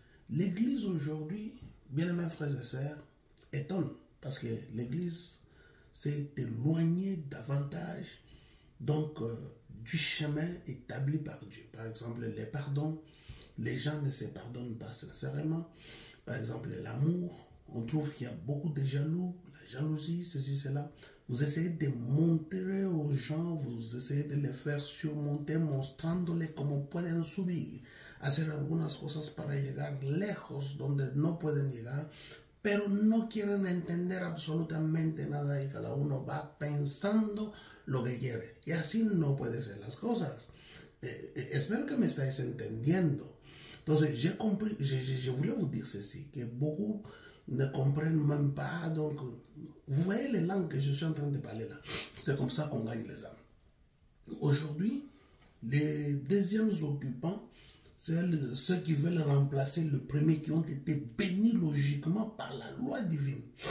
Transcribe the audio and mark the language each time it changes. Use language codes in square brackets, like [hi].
[fr] L'église aujourd'hui, bien aimés frères et sœurs, étonne parce que l'église s'est éloignée davantage donc du chemin établi par Dieu. Par exemple, les pardons, les gens ne se pardonnent pas sincèrement. Par exemple, l'amour, on trouve qu'il y a beaucoup de jaloux, la jalousie, ceci, cela. Vous essayez de montrer aux gens, vous essayez de les faire surmonter, [es] mostrándoles cómo pueden subir, hacer algunas cosas para llegar lejos donde no pueden llegar, pero no quieren entender absolutamente nada y cada uno va pensando lo que quiere. Y así no pueden ser las cosas. Espero que me estáis entendiendo. Entonces, [fr] j'ai compris, je voulais vous dire ceci, que beaucoup ne comprennent même pas. Donc, vous voyez les langues que je suis en train de parler là. C'est comme ça qu'on gagne les âmes. Aujourd'hui, les deuxièmes occupants, c'est ceux qui veulent remplacer le premier, qui ont été bénis logiquement par la loi divine.